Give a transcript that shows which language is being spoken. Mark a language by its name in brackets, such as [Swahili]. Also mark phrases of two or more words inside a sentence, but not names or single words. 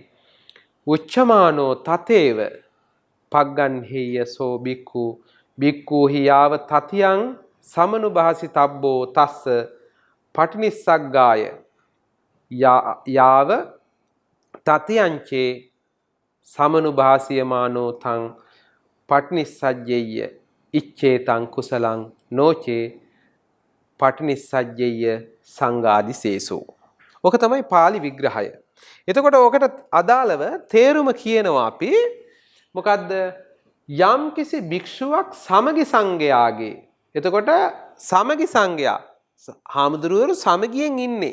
[Pali] උච්චමානෝ තතේව පග්ගන්හෙය සෝ බික්ඛු බික්ඛෝහි යාව තතියං සමනුභාසිතබ්බෝ තස්ස පටිනිස්සග්ගාය යාව තතියංචේ සමනුභාසියමානෝ තං පටිනිස්සජ්ජෙය්‍ය ඉච්ඡේතං කුසලං නොචේ පටිනිස්සජ්ජෙය්‍ය සංඝාදිසේසෝ. [Sinhala] ඔක තමයි පාලි විග්‍රහය. එතකොට ඔකට අදාළව තේරුම කියනවා අපි මොකද්ද? යම් කිසි භික්ෂුවක් සමගි සංඝයාගේ. එතකොට සමගි සංඝයා හාමුදුරුවෝ සමගියෙන් ඉන්නේ.